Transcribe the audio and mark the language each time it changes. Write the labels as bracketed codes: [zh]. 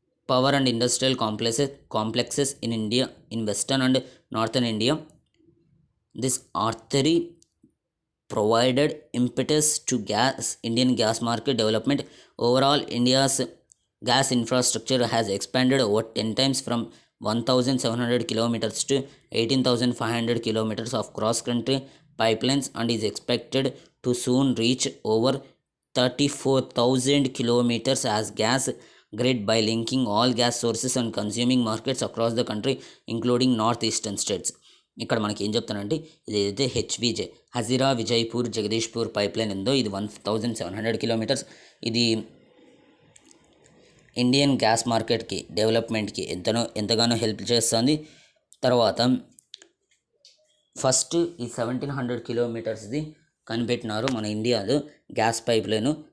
[en] Power and industrial complexes in India, in western and northern India. This artery provided impetus to Indian gas market development. Overall, India's gas infrastructure has expanded over 10 times from 1700 kilometers to 18,500 kilometers of cross-country pipelines and is expected to soon reach over 34,000 kilometers as gas grid by linking all gas sources and consuming markets across the country including northeastern states. [te] ఇక్కడ మనకి ఏం చెప్తానంటే ఇది ఏదైతే హెచ్విజే Hazira Vijaypur Jagdishpur pipe line ఉందో ఇది 1700 kilometres. ఇది Indian gas మార్కెట్కి డెవలప్మెంట్కి ఎంతగానో హెల్ప్ చేస్తుంది. తర్వాత ఫస్ట్ ఈ 1700 కిలోమీటర్స్ది కనిపెట్టినారు మన ఇండియాలో గ్యాస్ పైప్ లైన్.